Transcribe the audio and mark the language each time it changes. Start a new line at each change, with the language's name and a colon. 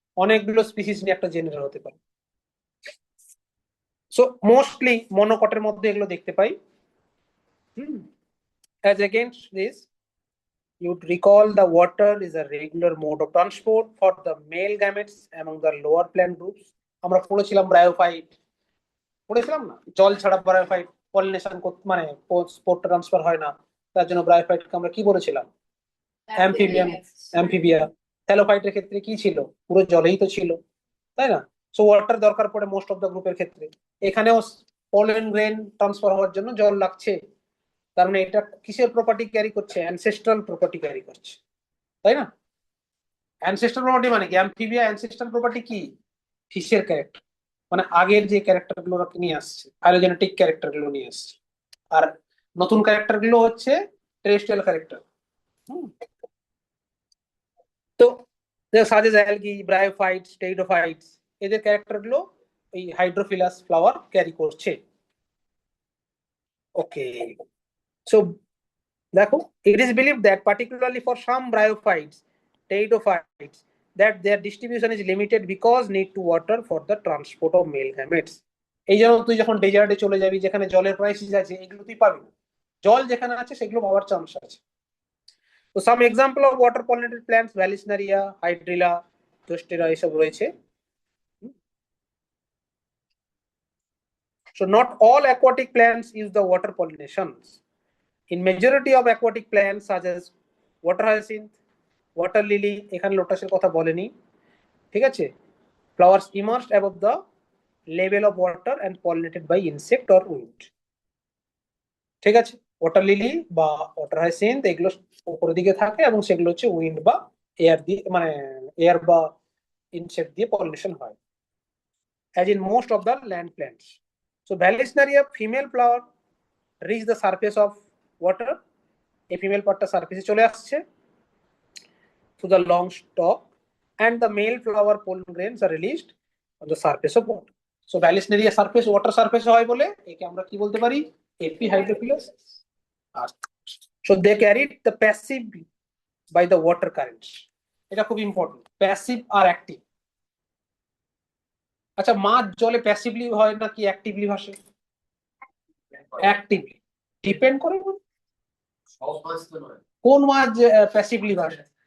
Bangla: অনেকগুলো স্পিসিস নিয়ে একটা জেনারেল হতে পারে। সো মোস্টলি মনোকটের মধ্যে এগুলো দেখতে পাই।
English: As against this, you'd recall the water is a regular mode of transport for the male gametes among the lower plant groups.
Bangla: আমরা পড়েছিলাম ব্রায়োফাইট, পড়েছিলাম না? জল ছাড়া ব্রায়োফাইট পলিনেশন মানে স্পোর ট্রান্সফার হয় না, তার জন্য ব্রায়োফাইটকে আমরা কি বলেছিলাম? অ্যামফিবিয়ান, অ্যামফিবিয়া। থ্যালোফাইটের ক্ষেত্রে কি ছিল? পুরো জলেই তো ছিল, তাই না? সো ওয়াটার দরকার পড়ে মোস্ট অফ দ্য গ্রুপের ক্ষেত্রে। এখানেও পলেন গ্রেন ট্রান্সফার হওয়ার জন্য জল লাগছে, তার মানে এটা কিসের প্রপার্টি ক্যারি করছে? অ্যানসেস্ট্রাল প্রপার্টি ক্যারি করছে, তাই না? অ্যানসেস্ট্রাল প্রপার্টি মানে কি? অ্যামফিবিয়া অ্যানসেস্ট্রাল প্রপার্টি কি? ফিশের ক্যারেক্টার, মানে আগের যে ক্যারেক্টার গুলো নিয়ে আসছে, ফাইলোজেনেটিক ক্যারেক্টার গুলো নিয়ে আসছে। আর নতুন ক্যারেক্টার গুলো হচ্ছে টেরেস্ট্রিয়াল ক্যারেক্টার। তো সাজেস অ্যালগি, ব্রায়োফাইটস, টেরিডোফাইটস, এদের ক্যারেক্টার গুলো এই হাইড্রোফিলাস ফ্লাওয়ার ক্যারি করছে।
English: Okay, so দেখো, it is believed that particularly for some bryophytes, pteridophytes, that their distribution is limited because need to water for the transport of male gametes.
Bangla: এই জন্য তুই যখন ডেজার্টে চলে যাবি, যেখানে জলের ক্রাইসিস আছে, এগুলো তুই পাবি না। জল যেখানে আছে সেগুলো পাওয়ার চান্স আছে। তো সাম example of water pollinated plants ভ্যালিসনারিয়া, hydrilla, জোস্টেরা এসব রয়েছে।
English: So not all aquatic plants use the water pollinations. In majority of aquatic plants such as water hyacinth, water lily,
Bangla: এখানে লোটাসের কথা বলেনি, ঠিক আছে,
English: flowers immersed above the level of water and pollinated by insect or wind.
Bangla: ঠিক আছে, water lily বা water hyacinth এগুলো উপরের দিকে থাকে এবং সেগুলো হচ্ছে উইন্ড বা এয়ার দিয়ে, মানে এয়ার বা ইনসেক্ট দিয়ে পলিনেশন হয়,
English: as in most of the land plants. So Vallisneria female flower reach the surface of water.
Bangla: এই ফিমেল পার্টটা সারফেসে চলে আসছে
English: through the long stalk, and the male flower pollen grains are released on the surface of water.
Bangla: So Vallisneria surface water surface হয় বলে একে আমরা কি বলতে পারি, এপিহাইড্রোফিলাস।
English: So they carried the passive by the water currents.
Bangla: এটা খুব important, passive আর active. আচ্ছা, মাছ জলে প্যাসিভলি হয় নাকি অ্যাক্টিভলি ভাসে? অ্যাক্টিভলি। ডিপেন্ড করে সব মাছ তো নয়। কোন মাছ প্যাসিভলি ভাসে।